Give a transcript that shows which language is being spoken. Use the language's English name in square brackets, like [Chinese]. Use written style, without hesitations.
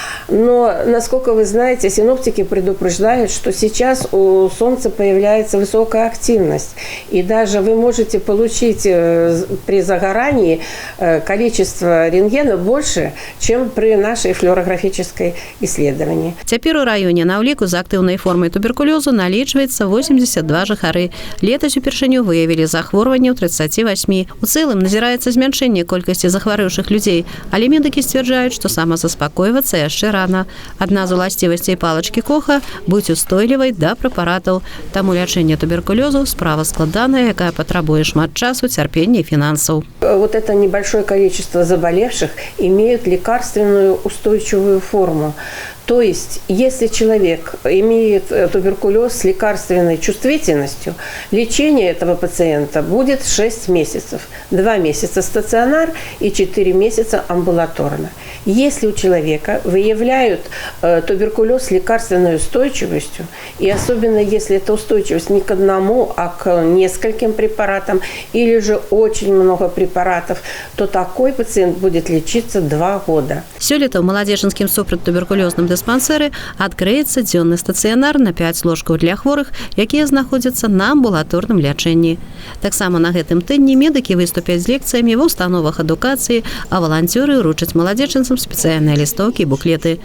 [Russian] Но, насколько вы знаете, синоптики предупреждают, что сейчас у Солнца появляется высокая активность. И даже вы можете получить при загорании количество рентгена больше, чем при нашей флюорографической исследовании. [Belarusian] Цяпер у раёне на ўліку з актыўнай формай туберкулёзу налічваецца 82 жыхары. Летась упершыню выявілі захворванне ў 38. У цэлым назіраецца змяншэнне колькасці захварэўшых людзей, але медыкі сцвярджаюць, што самазаспакойвацца яшчэ рано. Адна з уласцівасцей палачкі Коха – быць устойлівай да прэпаратаў. Таму лячэнне туберкулёзу – справа складаная, якая патрабуе шмат часу, цярпення і фінансаў. [Russian] Вот это небольшое количество заболевших имеют лекарственную устойчивую форму. То есть, если человек имеет туберкулез с лекарственной чувствительностью, лечение этого пациента будет 6 месяцев. 2 месяца стационар и 4 месяца амбулаторно. Если у человека выявляют туберкулез с лекарственной устойчивостью, и особенно если эта устойчивость не к одному, а к нескольким препаратам, или же очень много препаратов, то такой пациент будет лечиться 2 года. [Belarusian] Сёлета ў маладзечанскім супрацьтуберкулёзным дыспансеры адкрыецца дзённы стацыянар на 5 ложкаў для хворых, якія знаходзяцца на амбулаторным лячэнні. Таксама на гэтым тыдні медыкі выступяць з лекцыямі ва ўстановах адукацыі, а валанцёры ўручаць маладзечанцам спецыяльныя лістоўкі і буклеты.